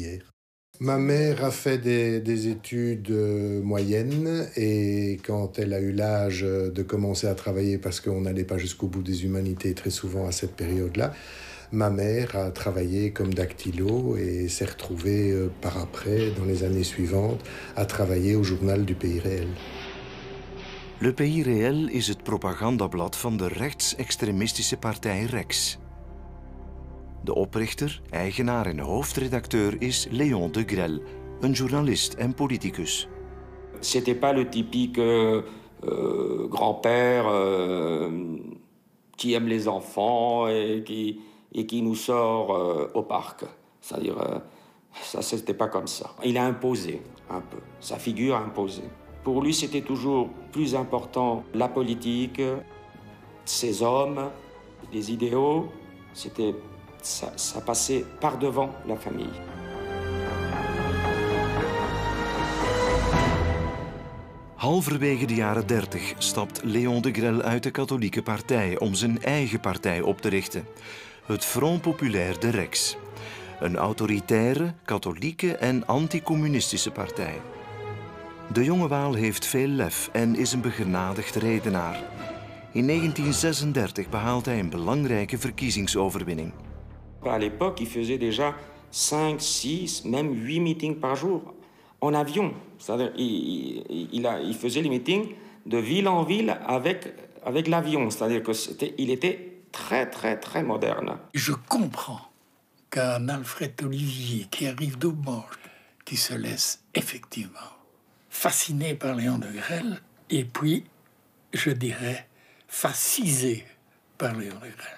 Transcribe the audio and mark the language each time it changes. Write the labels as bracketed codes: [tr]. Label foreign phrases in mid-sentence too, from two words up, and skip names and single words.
[fr] » Ma mère a fait des études moyennes et quand elle a eu l'âge de commencer à travailler, parce qu'on n'allait pas jusqu'au bout des humanités très souvent à cette période-là, ma mère a travaillé comme dactylo et s'est retrouvée par après, dans les années suivantes, à travailler au journal du Pays Réel. [nl] Le Pays Réel is het propagandablad van de rechtsextremistische partij Rex. De oprichter, eigenaar en hoofdredacteur is Léon de Grelle, een journalist en politicus. [fr] C'était pas le typique grand-père qui aime les enfants et qui nous sort au parc. C'est-à-dire, ça, c'était pas comme ça. Il a imposé un peu, sa figure a imposé. Pour lui, c'était toujours plus important la politique, ses hommes, les idéaux. Ça passait par devant la famille. [nl] Halverwege de jaren 30 stapt Léon de Grelle uit de katholieke partij om zijn eigen partij op te richten. Het Front Populaire de Rex. Een autoritaire, katholieke en anticommunistische partij. De jonge Waal heeft veel lef en is een begenadigd redenaar. In 1936 behaalt hij een belangrijke verkiezingsoverwinning. [fr] À l'époque, il faisait déjà 5, 6, même 8 meetings par jour en avion. C'est-à-dire, il faisait les meetings de ville en ville avec l'avion. C'est-à-dire qu'il était très, très, très moderne. Je comprends qu'un Alfred Olivier qui arrive d'Aubange, qui se laisse effectivement fasciné par Léon de Grelle, et puis, je dirais, fascisé par Léon de Grelle.